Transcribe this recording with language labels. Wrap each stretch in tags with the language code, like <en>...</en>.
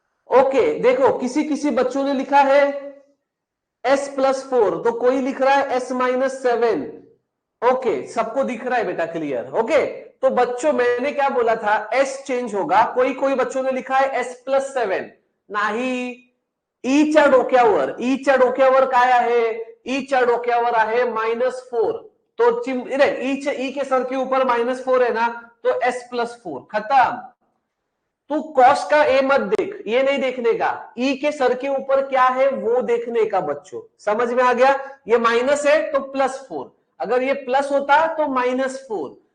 <hi>Okay देखो किसी किसी बच्चों ने लिखा है s+4, तो कोई लिख रहा है s-7। ओके सबको दिख रहा है बेटा क्लियर? ओके तो बच्चों मैंने क्या बोला था, s चेंज होगा। कोई कोई बच्चों ने लिखा है s+7,</hi> <mr>नाही ईच्या डोक्यावर, ईच्या डोक्यावर काय आहे, ईच्या डोक्यावर आहे -4।</mr> <hi>तो ई के सर के ऊपर -4 है ना, तो s+4 खत्म। तू कॉस का ए मत देख, ये नहीं देखने का, ई के सर के ऊपर क्या है वो देखने का बच्चों। समझ में आ गया? ये माइनस है तो +4, अगर ये प्लस होता तो -4।</hi>